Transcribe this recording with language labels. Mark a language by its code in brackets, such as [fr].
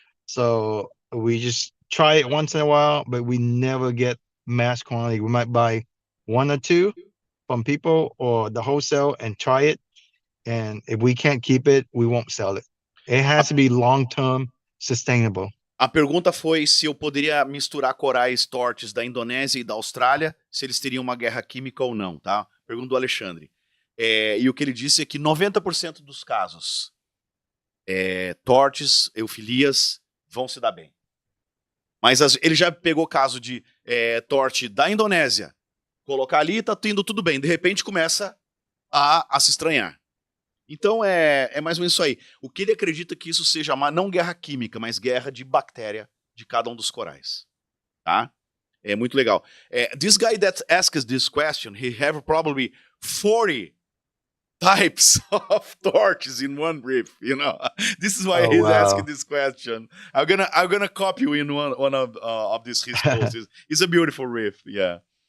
[en] So we just try it once in a while, but we never get mass quantity. We might buy one or two from people or the wholesale and try it. And if we can't keep it, we won't sell it. It has to be long term sustainable. [pt] A pergunta foi se eu poderia misturar corais tortes da Indonésia e da Austrália, se eles teriam uma guerra química ou não, tá? Pergunta do Alexandre. E o que ele disse é que 90% dos casos, tortes, Euphyllias, vão se dar bem. Mas ele já pegou caso de torte da Indonésia, colocar ali e tá indo tudo bem. De repente começa a se estranhar. Então é mais ou menos isso aí. O que ele acredita que isso seja não guerra química, mas guerra de bactéria de cada um dos corais. Tá? É muito legal. [en] This guy that asks this question, he have probably 40 types of torches in one reef, you know. This is why he's asking this question. I'm gonna copy you in one of these his posts. It's a beautiful reef, yeah.